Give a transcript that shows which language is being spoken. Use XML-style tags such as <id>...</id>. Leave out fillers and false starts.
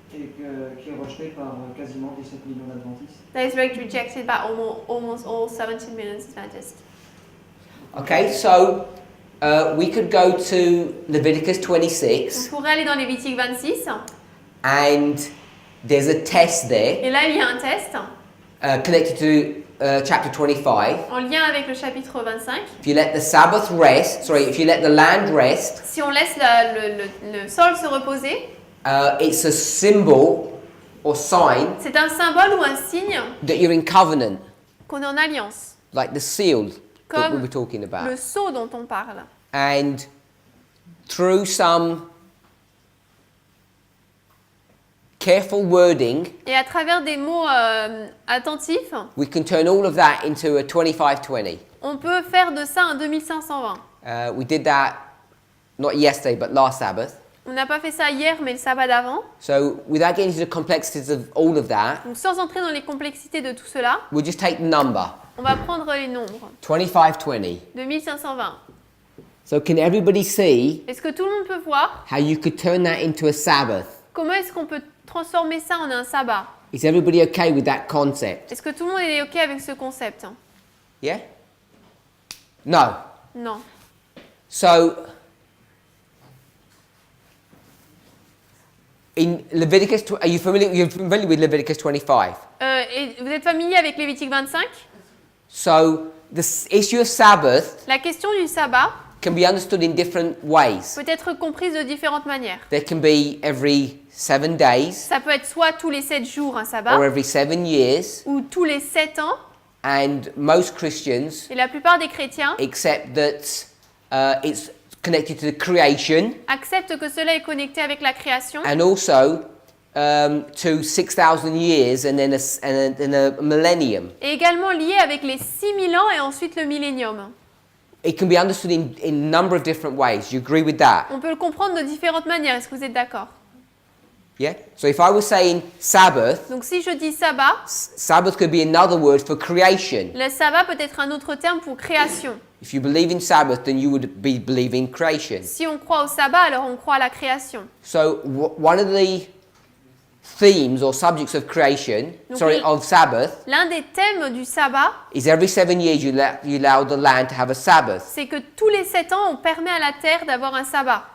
<fr>et qui est rejeté par quasiment 17 millions d'adventistes.</fr> <en>that is rejected by almost all 17 million Adventists. Okay, so we could go to Leviticus</en> <fr>On</fr> <en>26,</en> <fr>pourrait aller dans Lévitique 26,</fr> <en>and there's a test there</en> <fr>et là il y a un test</fr> <en>connected to chapter 25.</en> <fr>en lien avec le chapitre 25.</fr> <en>If you let the Sabbath rest, if you let the land rest,</en> <fr>Si on laisse le sol se reposer,</fr> <en>it's a symbol or sign</en> <fr>c'est un symbole ou un signe</fr> <en>that you're in covenant,</en> <fr>qu'on est en alliance,</fr> <en>like the seal that we</en> <fr>comme</fr> <en>were talking</en> <fr>le</fr> <en>about.</en> <fr>sceau dont on parle.</fr> <en>And through some careful wording,</en> <fr>Et à travers des mots attentifs,</fr> <en>we can turn all of that into a 2520.</en> <fr>on peut faire de ça un 2520.</fr> <en>We did that not yesterday, but last Sabbath.</en> <fr>On n'a pas fait ça hier, mais le sabbat d'avant.</fr> <en>So without getting into the complexities of all of that,</en> <fr>Donc sans entrer dans les complexités de tout cela,</fr> <en>we'll just take the number.</en> <fr>On va prendre les nombres.</fr> <en>2520.</en> <fr>2520.</fr> <en>So can everybody see</en> <fr>Est-ce que tout le monde peut voir</fr> <en>how you could turn that into a Sabbath?</en> <fr>comment est-ce qu'on peut transformer ça en un sabbat?</fr> <en>Is everybody okay with that concept?</en> <fr>Est-ce que tout le monde est OK avec ce concept?</fr> <en>Yeah? No.</en> <fr>Non.</fr> <en>So in Leviticus, are you familiar? You're familiar with Leviticus 25?</en> <fr>Et vous êtes familier avec Lévitique 25?</fr> <en>So the issue of Sabbath</en> <fr>La question du sabbat</fr> <en>can be understood in different ways.</en> <fr>peut être comprise de différentes manières.</fr> <en>There can be every 7 days</en> <fr>Ça peut être soit tous les 7 jours un</fr> <en>or</en> <fr>sabbat,</fr> <en>every 7 years,</en> <fr>ou tous les 7 ans.</fr> <en>and most Christians</en> <fr>Et la plupart des chrétiens</fr> <en>accept that it's connected to the creation</en> <fr>acceptent que cela est connecté avec la création</fr> <en>and also to 6,000 years and then a millennium.</en> <fr>et également lié avec les 6000 ans et ensuite le millénium.</fr> <en>It can be understood in a number of different ways. You agree with that?</en> <fr>On peut le comprendre de différentes manières. Est-ce que vous êtes d'accord?</fr> <en>Yeah? So if I was saying Sabbath,</en> <fr>Donc si je dis sabbat,</fr> <en>Sabbath could be another word for creation.</en> <fr>le sabbat peut être un autre terme pour création.</fr> <en>If you believe in Sabbath, then you would be believing creation.</en> <fr>Si on croit au sabbat, alors on croit à la création.</fr> <en>So one of the themes or subjects of creation,</en> <fr>Donc,</fr> <en>of Sabbath,</en> <fr>L'un des thèmes du sabbat,</fr> <en>is every 7 years you allow the land to have a Sabbath.</en> <fr>c'est que tous les 7 ans, on permet à la terre d'avoir un sabbat.</fr>